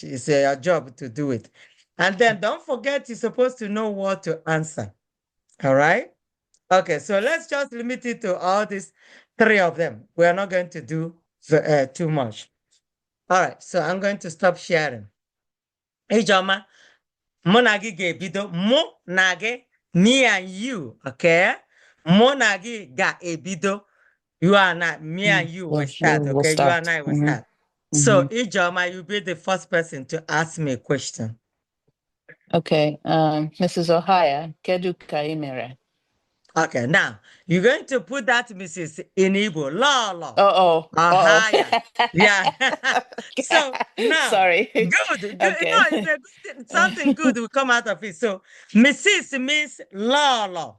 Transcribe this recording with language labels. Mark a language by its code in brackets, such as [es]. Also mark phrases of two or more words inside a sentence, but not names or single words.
[en] It's a job to do it. And then don't forget, you're supposed to know what to answer. All right. Okay, so let's just limit it to all these three of them. We are not going to do too much. All right, so I'm going to stop sharing. [ig] Ijoma, mụ na gị ga-ebido. Mụ na gị, [en] me and you, okay? [ig] Mụ na gị ga-ebido. [en] You and I, me and you will start, We'll okay? You and start. I will Mhm. start. So, Mhm. Ijoma, you'll be the first person to ask me a question. [ig] Okay. Mrs. Ohaya, kedu ka ị mere? [en] Okay, now you're going to put that Mrs. in Igbo, Lolo, Oh, higher. Yeah. Okay. So now, Sorry. good, good. No, it's Okay. a good thing. Something good will come out of it. So Mrs. means Lolo,